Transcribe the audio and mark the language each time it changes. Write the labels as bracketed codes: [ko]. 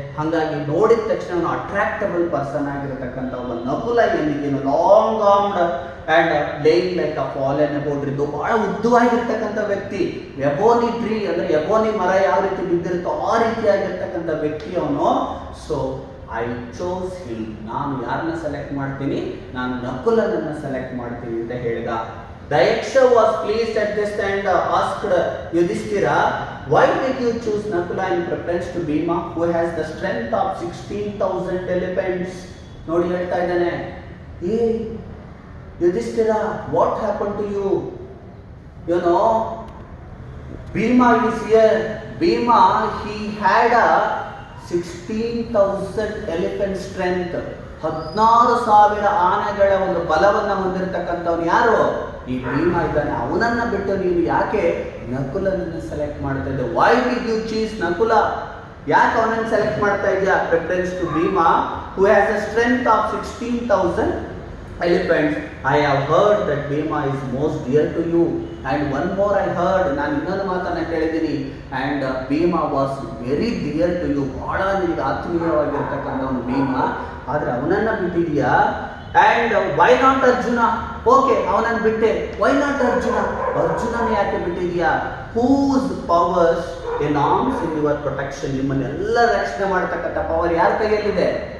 [kn] ಹಾಗಾಗಿ ನೋಡಿದ ತಕ್ಷಣ ಅವನು ಅಟ್ರಾಕ್ಟಬಲ್ ಪರ್ಸನ್ ಆಗಿರತಕ್ಕಂಥ ಒಬ್ಬ ನಕುಲ ಏನಿದೆಯೋ, [en] long armed and laying like a fallen ebony, [kn] ಬಹಳ ಉದ್ದವಾಗಿರ್ತಕ್ಕಂಥ ವ್ಯಕ್ತಿ. ಎಬೋನಿ ಟ್ರೀ ಅಂದ್ರೆ ಎಬೋನಿ ಮರ ಯಾವ ರೀತಿ ಬಿದ್ದಿರುತ್ತೋ ಆ ರೀತಿಯಾಗಿರ್ತಕ್ಕಂಥ ವ್ಯಕ್ತಿ ಅವನು. [en] so I chose him, [kn] ನಾನು ಯಾರನ್ನ ಸೆಲೆಕ್ಟ್ ಮಾಡ್ತೀನಿ? ನಾನು ನಕುಲನನ್ನ ಸೆಲೆಕ್ಟ್ ಮಾಡ್ತೀನಿ ಅಂತ ಹೇಳಿದ. [en] The Yaksha was pleased at this and asked Yudhishthira, why did you choose Nakula in preference to Bhima, who has the strength of 16,000 elephants? [kn] ನೋಡಿ ಹೇಳ್ತಾ ಇದ್ದಾನೆ, [en] ಏ Yudhishthira, what happened to you? You know, Bhima is here. Bhima, he had a 16,000 elephant strength. [kn] 16,000 ಆನೆಗಳ ಒಂದು ಬಲವನ್ನು ಹೊಂದಿರತಕ್ಕಂಥವ್ನು ಯಾರು? ಈ ಭೀಮ ಇದ್ದಾನೆ. ಅವನನ್ನ ಬಿಟ್ಟು ನೀನು ಯಾಕೆ ನಕುಲನನ್ನು ಸೆಲೆಕ್ಟ್ ಮಾಡ್ತಾ ಇದ್ದೆ? [en] why did you choose [kn] Nakula? ಯಾಕೆ ಅವನನ್ನು ಸೆಲೆಕ್ಟ್ ಮಾಡ್ತಾ ಇದೆಯಾ? [en] Preference to Bhima, who has a strength of 16,000 elephants. I have heard that Bhima is most dear to you. And one more I heard, [kn] ನಾನು ಇನ್ನೊಂದು ಮಾತನ್ನ ಕೇಳಿದ್ದೀನಿ. [en] And Bhima was very dear to you. [kn] ಬಹಳ ನಿನಗೆ ಆತ್ಮೀಯವಾಗಿರ್ತಕ್ಕಂಥವನು ಭೀಮ. ಆದ್ರೆ ಅವನನ್ನ ಬಿಟ್ಟಿದೀಯಾ? [en] And why not Arjuna? [kn] Okay, ಅವನನ್ನು ಬಿಟ್ಟೆ. [en] Why not Arjuna? [kn] ಅರ್ಜುನನ ಯಾಕೆ ಬಿಟ್ಟಿದೀಯಾ? [en] whose powers enormous in your protection, [kn] ನಿಮ್ಮನ್ನೆಲ್ಲ ರಕ್ಷಣೆ ಮಾಡತಕ್ಕಂಥ ಪವರ್ ಯಾರ ಕೈಯಲ್ಲಿದೆ?